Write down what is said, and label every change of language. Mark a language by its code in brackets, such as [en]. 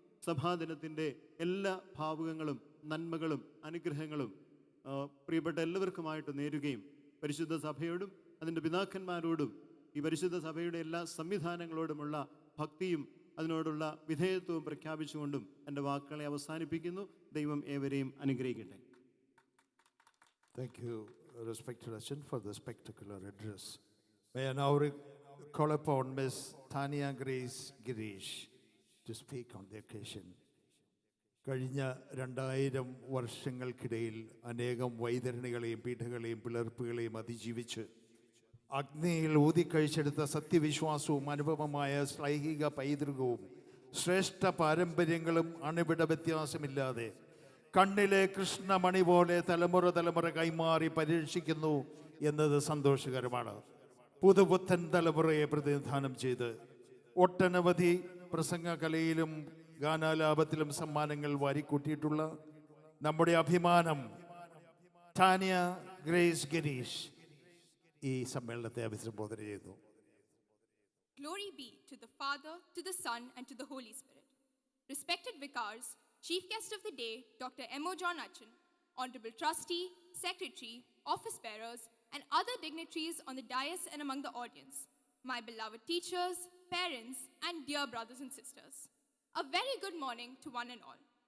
[ml] സഭാദിനത്തിൻ്റെ എല്ലാ ഭാവുകങ്ങളും നന്മകളും അനുഗ്രഹങ്ങളും പ്രിയപ്പെട്ട എല്ലാവർക്കുമായിട്ട് നേരുകയും പരിശുദ്ധ സഭയോടും അതിൻ്റെ പിതാക്കന്മാരോടും ഈ പരിശുദ്ധ സഭയുടെ എല്ലാ സംവിധാനങ്ങളോടുമുള്ള ഭക്തിയും അതിനോടുള്ള വിധേയത്വവും പ്രഖ്യാപിച്ചുകൊണ്ടും എൻ്റെ വാക്കുകളെ അവസാനിപ്പിക്കുന്നു. ദൈവം ഏവരെയും അനുഗ്രഹിക്കട്ടെ. [en] Thank you, respected Achan, for the spectacular address. May I now call upon Ms. Tanya Grace Girish to speak on the occasion. [ml] കഴിഞ്ഞ 2000 വർഷങ്ങൾക്കിടയിൽ അനേകം വൈതരണികളെയും പീഠകളെയും പിളർപ്പുകളെയും അതിജീവിച്ച് അഗ്നിയിൽ ഊതിക്കഴിച്ചെടുത്ത സത്യവിശ്വാസവും അനുപമമായ ശ്ലൈഹിക പൈതൃകവും ശ്രേഷ്ഠ പാരമ്പര്യങ്ങളും അണുവിട വ്യത്യാസമില്ലാതെ കണ്ണിലെ കൃഷ്ണമണി പോലെ തലമുറ കൈമാറി പരിരക്ഷിക്കുന്നു എന്നത് സന്തോഷകരമാണ്. പുതുപുത്തൻ തലമുറയെ പ്രതിനിധാനം ചെയ്ത് ഒട്ടനവധി പ്രസംഗകലയിലും ഗാനാലാപത്തിലും സമ്മാനങ്ങൾ വാരിക്കൂട്ടിയിട്ടുള്ള നമ്മുടെ അഭിമാനം ടാനിയ ഗ്രേസ് ഗിരീഷ് ഈ സമ്മേളനത്തെ അഭിസംബോധന ചെയ്യുന്നു. [en] Glory be to the Father, to the Son, and to the Holy Spirit. Respected vicars, Chief Guest of the Day, Dr. M.O. John Achin, Honorable Trustee, Secretary, Office Bearers, and other dignitaries on the dais and among the audience, my beloved teachers, parents, and dear brothers and sisters, a very good morning to one and all.